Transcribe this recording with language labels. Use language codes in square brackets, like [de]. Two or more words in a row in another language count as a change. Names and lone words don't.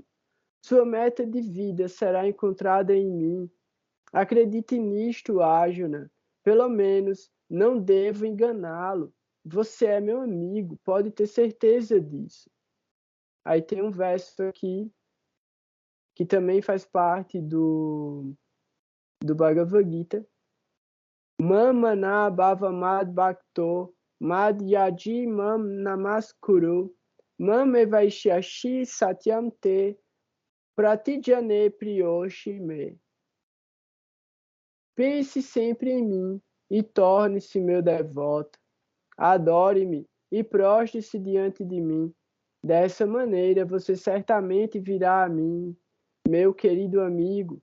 [pt] Sua meta de vida será encontrada em mim. Acredite nisto, Arjuna. Pelo menos não devo enganá-lo. Você é meu amigo, pode ter certeza disso. Aí tem um verso aqui que também faz parte do Bhagavad Gita. [sa] मन्मना भव मद्भक्तो मद्याजी मां नमस्कुरु मामेवैष्यसि सत्यं ते प्रतिजाने प्रियोऽसि मे. [pt] Pense sempre em mim e torne-se meu devoto. Adore-me e prostre-se diante de mim. Dessa maneira você certamente virá a mim, meu querido amigo.